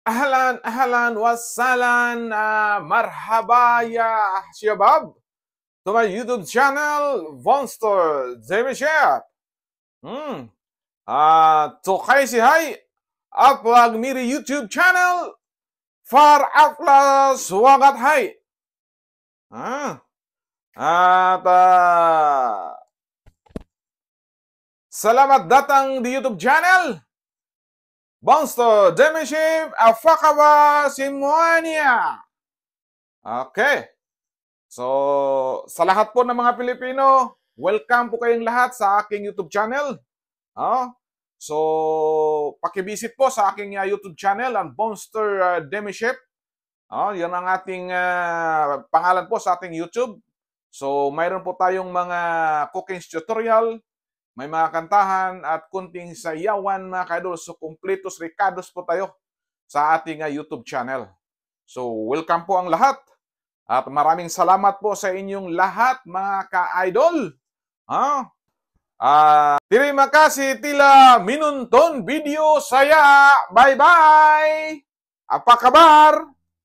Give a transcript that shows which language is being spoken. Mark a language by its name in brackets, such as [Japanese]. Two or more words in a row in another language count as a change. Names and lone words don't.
[Arabic] أهلا وسهلا، مرحبا يا شباب [English] to my YouTube channel, [Arabic] Monster Jamie Chef. [Hindi] तो कैसे है आप लोग मेरे YouTube channel पर आपका स्वागत है. हाँ, [Indonesian] at selamat datang di YouTube channel Monster Jamie Chef. Apa kabar semuanya? Okay. [Filipino] So, sa lahat po ng mga Pilipino, welcome po kayong lahat sa aking YouTube channel. So, pakivisit po sa aking YouTube channel, ang Monster Demi Chef. Yan ang ating pangalan po sa ating YouTube. So, mayroon po tayong mga cooking tutorial, may mga kantahan at kunting sayawan mga kaidol. So, [Spanish] completos recados [Filipino] po tayo sa ating YouTube channel. So, welcome po ang lahat. At maraming salamat po sa inyong lahat mga ka-idol. [Indonesian] Terima kasih telah menonton video saya. Bye-bye. Apa kabar?